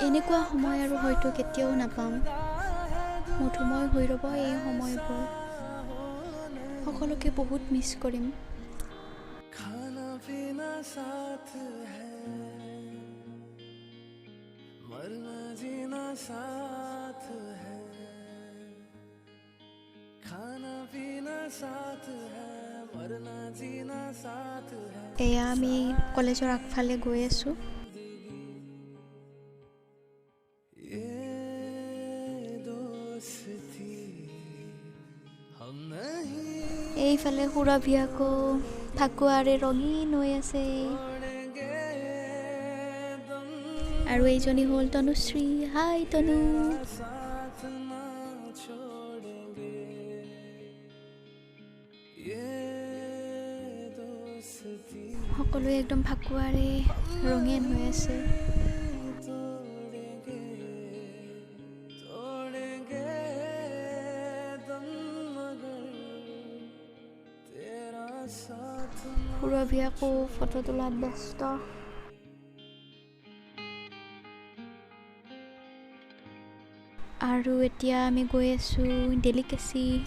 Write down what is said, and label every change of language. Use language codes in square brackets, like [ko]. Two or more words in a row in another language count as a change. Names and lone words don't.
[as] এনেকুৱা সময় আৰু হয়তো কেতিয়াও নাপাম। মধুময় হৈ ৰ'ব এই সময়বোৰ। সকলোকে বহুত মিছ কৰিম। [hi] खाना पीना साथ है, मरना जीना साथ है। खाना पीना साथ है, मरना जीना साथ है। [as] এয়া আমি কলেজৰ আগফালে গৈ আছোঁ। [hi] ये दोस्ती हम नहीं [as] এইফালে সুৰভি আকৌ ফাকুৱাৰে ৰঙীন হৈ আছে। [hi] छोड़ेंगे दम [as] আৰু এইজনী হ'ল তনুশ্ৰী। হাই তনু। [hi] साथ ना छोड़ेंगे। ये दोस्ती [as] সকলোৱে একদম ফাকুৱাৰে ৰঙীন হৈ আছে। [hi] तोड़ेंगे तोड़ेंगे दम मगर तेरा साथ ना। [as] সুৰভি আকৌ ফটো তোলাত ব্যস্ত। আৰু এতিয়া আমি গৈ আছোঁ ডেলিকেচি।